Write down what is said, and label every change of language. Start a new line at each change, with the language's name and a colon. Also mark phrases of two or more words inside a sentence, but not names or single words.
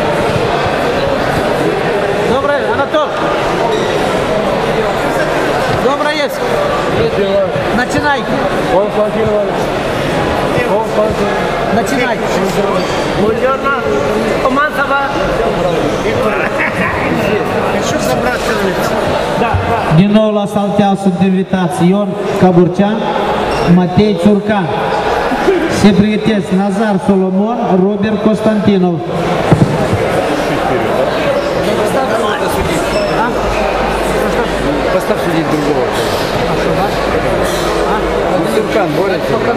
Russian: Доброе, Анатолий. Доброе есть. Начинайте. Начинайте. Хочу забраться.
Romanian: Din nou la Salteaua sunt invitați Ion Caburcean, Matei Țurcan. Se pregătesc Nazar Solomon, Robert Constantinov.
Russian: Поставь судить другого. Цуркан борется.